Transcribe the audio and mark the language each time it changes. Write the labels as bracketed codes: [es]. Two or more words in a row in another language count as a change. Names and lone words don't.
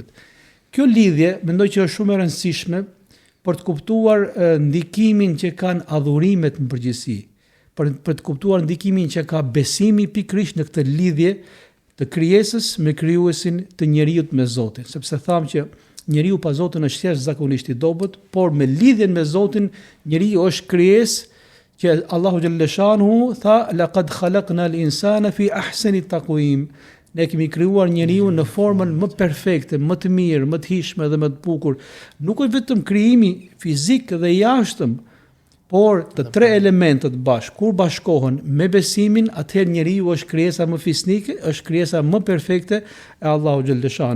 [sq] Kjo lidhje mendoj që është shumë e rëndësishme për të kuptuar ndikimin që kanë adhurimet në përgjithësi, për të kuptuar ndikimin që ka besimi pikërisht në këtë lidhje të krijesës me krijuesin të njeriut me Zotin, sepse thamë që njeriu pa Zotin është thjesht zakonisht i dobët, por me lidhjen me Zotin njeriu është krijesë që Allahu Gjellëshanu tha [ar] لقد خلقنا الإنسان في أحسن تقويم. [sq] Ne kemi krijuar njeriu në formën më perfekte, më të mirë, më të hishme dhe më të bukur. Nuk është vetëm krijimi fizik dhe jashtëm, por të tre elementet bashkë, kur bashkohen me besimin, atëherë njeriu është krijesa më fisnike, është krijesa më perfekte e Allahu Gjellëshanu.